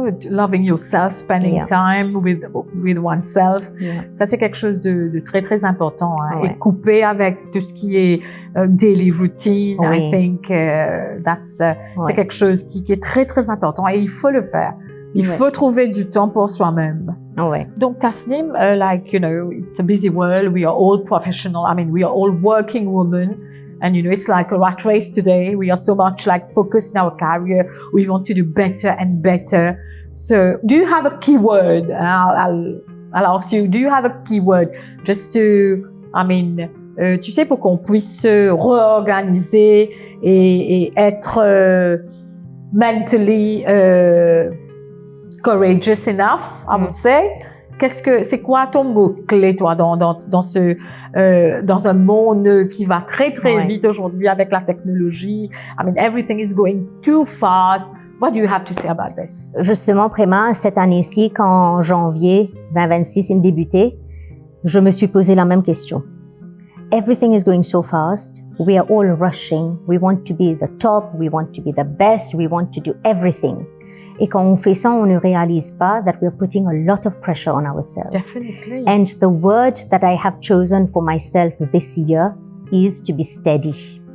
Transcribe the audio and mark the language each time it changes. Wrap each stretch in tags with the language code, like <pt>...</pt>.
<en>Loving yourself, spending time with oneself.</en> <fr>Ça, c'est quelque chose de très, très important. Hein, et couper avec tout ce qui est daily routine.</fr> <en>I think</en> <fr>c'est quelque chose qui est très, très important. Et il faut le faire. Il faut trouver du temps pour soi-même.</fr> <en>Donc, Tasnim, it's a busy world. We are all professional. I mean, we are all working women. And, it's like a rat race today. We are so much focused in our career. We want to do better and better. So do you have a keyword? I'll Alors, do you have a keyword just to,</en> <fr>tu sais, pour qu'on puisse se réorganiser et être</fr> <en>mentally courageous enough, I would say.</en> <fr>C'est quoi ton mot-clé, toi, dans un monde qui va très, très vite aujourd'hui avec la technologie?</fr> <en>Everything is going too fast. What do you have to say about this?</en> <fr>Justement, Préma, cette année-ci, quand janvier 2026 a débuté, je me suis posé la même question.</fr> <en>Everything is going so fast. We are all rushing. We want to be the top. We want to be the best. We want to do everything.</en> <fr>Et quand on fait ça, on ne réalise pas</fr> <en>that we are putting a lot of pressure on ourselves. Definitely. And the word that I have chosen for myself this year is to be steady.</en>